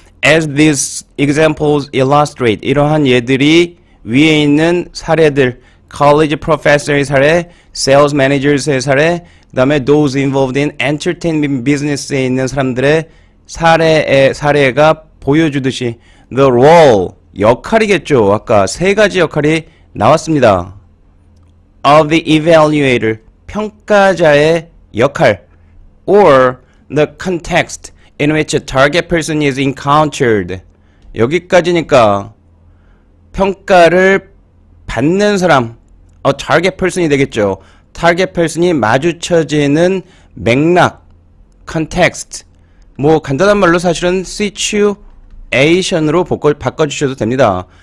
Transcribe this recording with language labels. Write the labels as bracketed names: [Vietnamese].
[English] As these examples illustrate, [Korean] 이러한 예들이 위에 있는 사례들, college professor의 사례, sales managers의 사례, 그 다음에 [English] those involved in entertainment business [Korean] 에 있는 사람들의 사례가 보여주듯이 [English] the role, [Korean] 역할이겠죠. 아까 세 가지 역할이 나왔습니다. [English] of the evaluator, [Korean] 평가자의 역할, [English] or the context in which a target person is encountered. [Korean] 여기까지니까 평가를 받는 사람, target person이 되겠죠. target person이 마주쳐지는 맥락, context, 뭐 간단한 말로 사실은 situation으로 바꿔주셔도 됩니다.